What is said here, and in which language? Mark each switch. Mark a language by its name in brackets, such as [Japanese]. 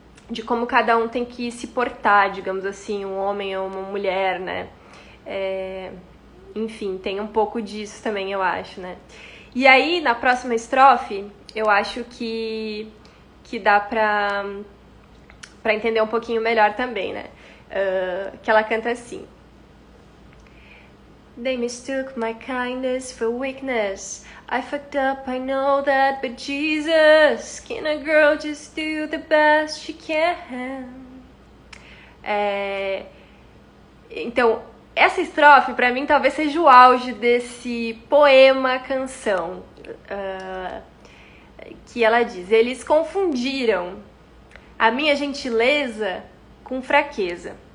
[Portuguese] De como cada um tem que se portar, digamos assim, um homem ou uma mulher, né? Enfim, tem um pouco disso também, eu acho, né? E aí, na próxima estrofe, eu acho que dá pra entender um pouquinho melhor também, né? Que ela canta assim. [English] They mistook my kindness for weakness. I fucked up, I know that, but Jesus, can a girl just do the best she can? [Portuguese] Então, essa estrofe, pra mim, talvez seja o auge desse poema-canção. Que ela diz, eles confundiram a minha gentileza com fraqueza.